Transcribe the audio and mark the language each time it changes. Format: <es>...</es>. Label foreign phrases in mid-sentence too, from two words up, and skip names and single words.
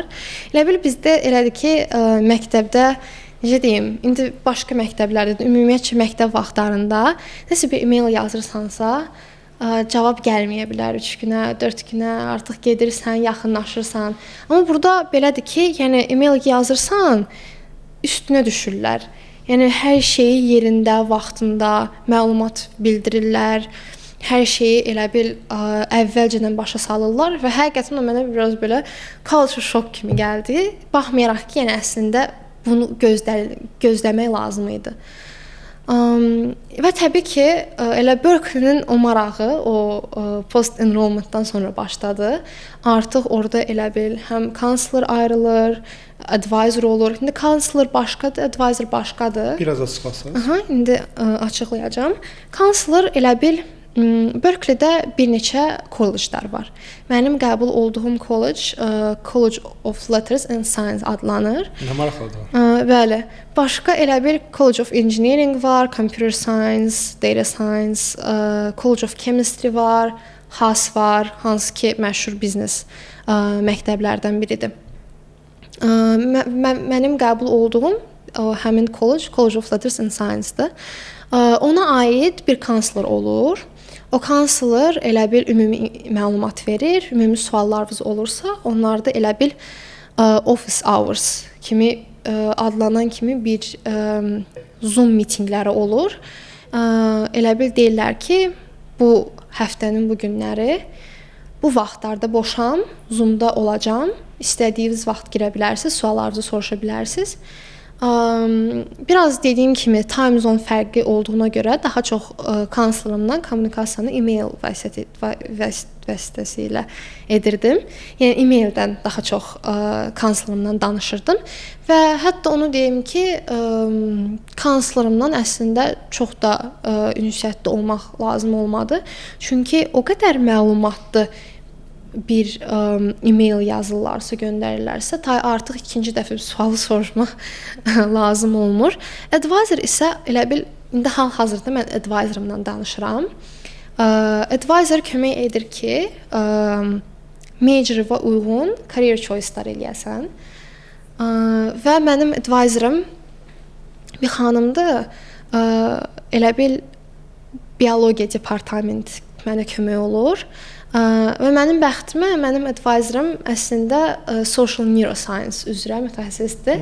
<az>Elə bil bizdə elədir ki, məktəbdə necə deyim, indi başqa məktəblərdə, ümumiyyətcə məktəb vaxtlarında nəsə bir e-mail yazırsansa, cavab gəlməyə bilər 3 günə, 4 günə, artıq gedirsən, yaxınlaşırsan. Amma burada belədir ki, yəni e-mail yazırsan, üstünə düşürlər. Yəni hər şeyi yerində, vaxtında məlumat bildirirlər. Hər şeyi elə bil əvvəlcədən başa salırlar və həqiqətən o mənə biraz belə</az> <en>culture shock</en> <az>kimi gəldi. Baxmayaraq ki, yəni əslində bunu gözləmək lazım idi. Və təbii ki, elə Berkeley-nin o marağı o post-enrollmentdan sonra başladı. Artıq orada elə bil həm counselor ayrılır, advisor olur. İndi counselor başqadır, advisor başqadır. Biraz açıqlasınız. Aha, indi açıqlayacağam. Counselor elə bil Berkeley-də bir neçə kolleclər var. Mənim qəbul olduğum college College of Letters and Science adlanır. Nə maraqlıdır. Bəli. Başqa elə bir College of Engineering var, Computer Science, Data Science, College of Chemistry var, HAS var, hansı ki məşhur biznes məktəblərdən biridir. Mənim qəbul olduğum həmin College of Letters and Science-dır. Ona aid bir counselor olur. O counselor elə bil ümumi məlumat verir, ümumi suallarınız olursa, onlarda elə bil</az> <en>office hours</en> <az>kimi adlanan kimi bir Zoom mitinqləri olur. Elə bil deyirlər ki, bu həftənin bu günləri bu vaxtlarda boşam, Zoom-da olacam. İstədiyiniz vaxt girə bilərsiniz, suallarınızı soruşa bilərsiniz. Biraz dediyim kimi</az> <en>time zone</en> <az>fərqi olduğuna görə daha çox counselorumdan kommunikasiyanı e-mail vasitəsilə edirdim. Yəni e-maildən daha çox counselorumdan danışırdım və hətta onu deyim ki, counselorumdan əslində çox da ünsiyyətli olmaq lazım olmadı. Çünki o qədər məlumatlı bir e-mail yazırlarsa, göndərirlərsə, artıq ikinci dəfə sualı soruşmaq lazım olmur. Advisor isə elə bil indi hal-hazırda mən advisorumdan danışıram. Advisor kömək edir ki, major'a uyğun</az> <en>career choice-</en> <az>lar eləyəsən. Və mənim advisorum bir xanımdır. Elə bil biologiya departamenti mənə kömək olur. Və mənim bəxtimə mənim advisorum əslində</az> <en>social neuroscience</en> <az>üzrə mütəxəssisdir.</az>